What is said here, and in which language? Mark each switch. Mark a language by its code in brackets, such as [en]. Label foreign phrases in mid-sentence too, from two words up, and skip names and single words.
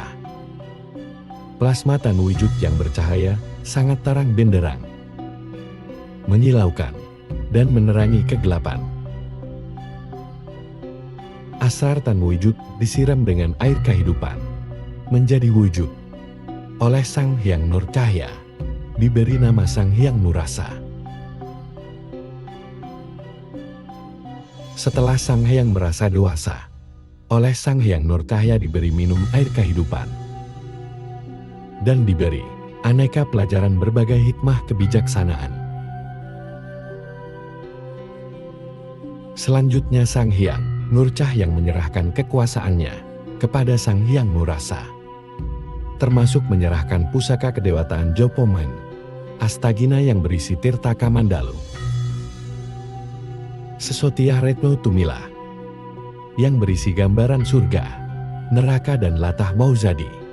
[id] Plasma tan wujud yang bercahaya sangat terang benderang, menyilaukan dan menerangi kegelapan. Asrar tan wujud disiram dengan air kehidupan, menjadi wujud. Oleh Sang Hyang Nur Cahya, diberi nama Sang Hyang Nurasa. Setelah Sang Hyang merasa dewasa, oleh Sang Hyang Nur Cahya diberi minum air kehidupan. Dan diberi aneka pelajaran berbagai hikmah kebijaksanaan. Selanjutnya Sang Hyang Nur Cahya yang menyerahkan kekuasaannya kepada Sang Hyang Nurasa, termasuk menyerahkan pusaka kedewataan Jopoman, Astagina yang berisi Tirta Kamandalu, Sesotiah Retno Tumila yang berisi gambaran surga, neraka dan latah mauzadi.